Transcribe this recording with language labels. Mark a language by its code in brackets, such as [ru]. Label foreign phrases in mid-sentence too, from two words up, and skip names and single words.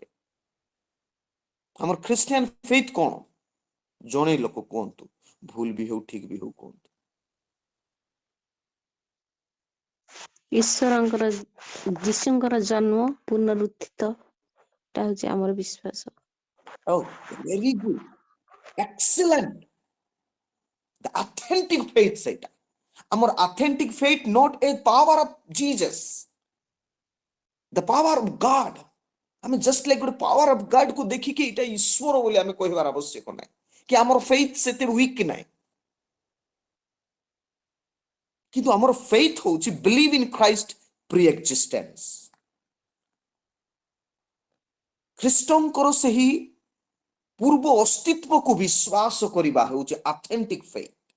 [or] ଆମର ଖ୍ରୀଷ୍ଟିଆନ ଫେଥ୍ କଣ? ଜଣେ ଲୋକ କୁହନ୍ତୁ, ଭୁଲ ବି ହଉ ଠିକ ବି ହଉ କୁହନ୍ତୁ। ଈଶ୍ୱରଙ୍କର, ଯୀଶୁଙ୍କର ଜନ୍ମ, ପୁନରୁତ୍ଥିତ, ଏଟା ହଉଛି ଆମର ବିଶ୍ୱାସ। [en] Oh, very good. Excellent. The authentic faith [or] ସେଇଟା ଆମର [en] authentic faith, not a power of Jesus, the power of God. [or] ଆମେ [en] just like [or] ଗୋଟେ [en] power of God [or] କୁ ଦେଖିକି ଏଇଟା ଈଶ୍ୱର ବୋଲି ଆମେ କହିବାର ଆବଶ୍ୟକ ନାହିଁ କି ଆମର ଫେଥ୍ ସେତେ ୱିକ୍ ନାହିଁ। କିନ୍ତୁ ଆମର [en] ଫେଥ୍ ହଉଛି believe in Christ pre existence. [or] ଖ୍ରୀଷ୍ଟଙ୍କର ସେହି ପୂର୍ବ ଅସ୍ତିତ୍ୱକୁ ବିଶ୍ୱାସ କରିବା ହେଉଛି [en] authentic faith.